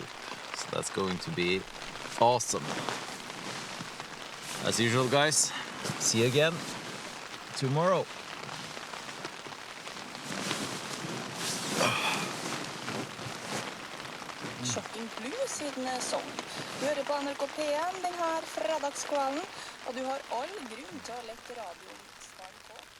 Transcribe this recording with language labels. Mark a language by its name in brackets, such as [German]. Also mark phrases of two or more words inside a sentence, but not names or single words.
[English] So that's going to be awesome. As usual, guys, see you again tomorrow. [Norwegian] Shocking Blue sin sång. Du hører på NRK P1 denne fredagskvelden, og du har all grunn til å lette radioen start på.